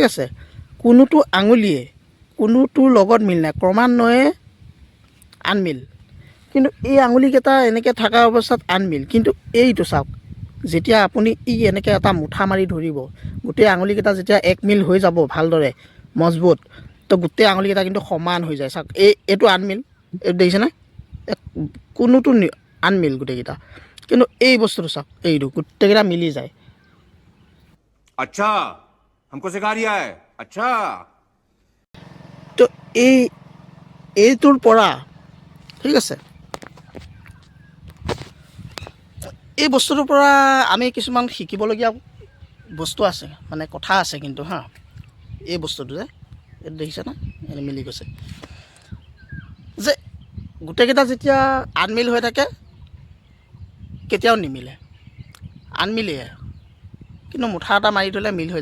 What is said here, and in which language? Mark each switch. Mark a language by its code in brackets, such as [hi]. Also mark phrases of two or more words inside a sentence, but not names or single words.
[as] আছে কোনোটো আঙুলিয়ে কোনোটোৰ লগত মিল নাই ক্ৰমান্বয়ে আনমিল কিন্তু এই আঙুলিকেইটা এনেকৈ থকা অৱস্থাত আনমিল কিন্তু এইটো চাওক যেতিয়া আপুনি এনেকৈ এটা মুঠা মাৰি ধৰিব গোটেই আঙুলিকেইটা যেতিয়া এক মিল হৈ যাব ভালদৰে মজবুত তো গোটেই আঙুলিকেইটা কিন্তু সমান হৈ যায় চাওক এইটো আনমিল এইটো দেখিছেনে কোনোটো আনমিল গোটেইকেইটা কিন্তু এই বস্তুটো চাওক এইটো গোটেইকেইটা মিলি যায় [hi] अच्छा हमको सिखा रिया है अच्छा [as] তো এইটোৰ পৰা ঠিক আছে এই বস্তুটোৰ পৰা আমি কিছুমান শিকিবলগীয়া বস্তু আছে মানে কথা আছে কিন্তু এই বস্তুটো যে এইটো দেখিছেনে এনে মিলি গৈছে যে গোটেইকেইটা যেতিয়া আনমিল হৈ থাকে কেতিয়াও নিমিলে আনমিলেই কিন্তু মুঠা এটা মাৰি থ'লে মিল হৈ